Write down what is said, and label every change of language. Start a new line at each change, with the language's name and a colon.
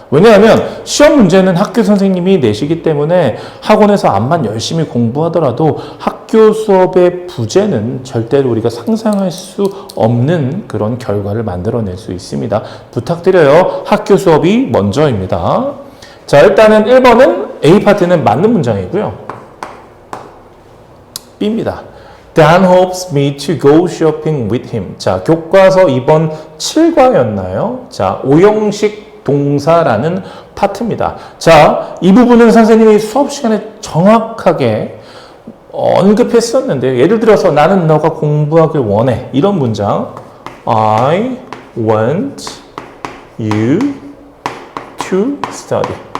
Korean: 왜냐하면 시험 문제는 학교 선생님이 내시기 때문에 학원에서 암만 열심히 공부하더라도 학교 수업의 부재는 절대로 우리가 상상할 수 없는 그런 결과를 만들어낼 수 있습니다. 부탁드려요. 학교 수업이 먼저입니다. 자, 일단은 1번은 A 파트는 맞는 문장이고요. B입니다.
English: Dan hopes me to go shopping with him.
Korean: 자, 교과서 이번 7과였나요? 자, 오형식 동사라는 파트입니다. 자, 이 부분은 선생님이 수업 시간에 정확하게 언급했었는데 예를 들어서 나는 너가 공부하길 원해. 이런 문장.
English: I want you to study.